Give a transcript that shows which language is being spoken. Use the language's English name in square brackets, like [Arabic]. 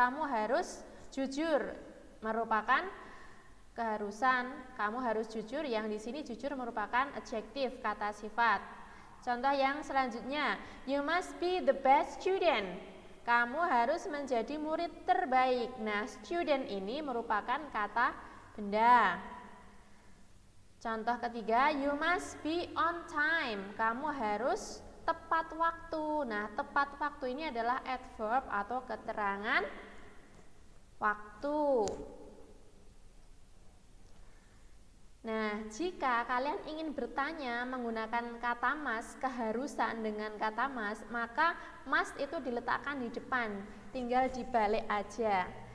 [Indonesian] Kamu harus jujur, merupakan keharusan. Kamu harus jujur, yang di sini jujur merupakan adjektif, kata sifat. Contoh yang selanjutnya, [English] you must be the best student. [Indonesian] Kamu harus menjadi murid terbaik. Nah, student ini merupakan kata benda. Contoh ketiga, [English] you must be on time. [Indonesian] Kamu harus tepat waktu. Nah, tepat waktu ini adalah adverb atau keterangan waktu. Nah, jika kalian ingin bertanya menggunakan kata must, keharusan dengan kata must, maka must itu diletakkan di depan, tinggal dibalik aja.